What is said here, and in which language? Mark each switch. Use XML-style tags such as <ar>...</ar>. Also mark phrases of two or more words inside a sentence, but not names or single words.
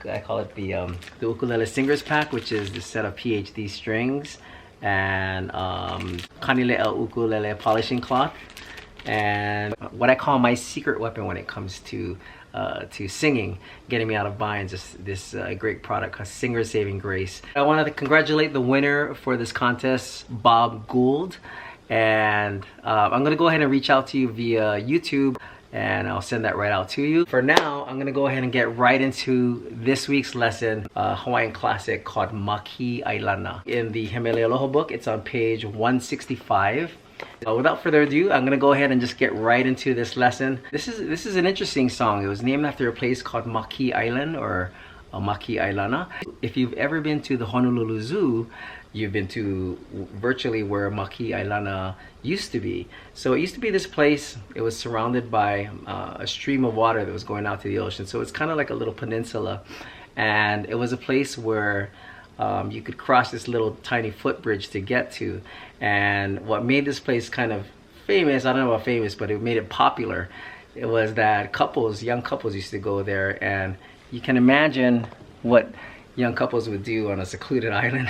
<en>I call it the Ukulele Singers Pack, which is the set of PhD strings and kanile ukulele polishing cloth, and what I call my secret weapon when it comes to singing, getting me out of binds, this great product called Singer Saving Grace. I wanted to congratulate the winner for this contest, Bob Gould, and I'm gonna go ahead and reach out to you via YouTube, and I'll send that right out to you. For now, I'm gonna go ahead and get right into this week's lesson, Hawaiian classic called Makee ʻāilana. In the He Mele Aloha book, it's on page 165. Without further ado, I'm gonna go ahead and just get right into this lesson. This is an interesting song. It was named after a place called Makee Island, or Makee ʻāilana. If you've ever been to the Honolulu Zoo, you've been to virtually where Makee ʻāilana used to be. So it used to be this place. It was surrounded by a stream of water that was going out to the ocean. So it's kind of like a little peninsula, and it was a place where you could cross this little tiny footbridge to get to. And what made this place kind of famous, I don't know about famous, but it made it popular, it was that young couples used to go there, and you can imagine what young couples would do on a secluded island.</en>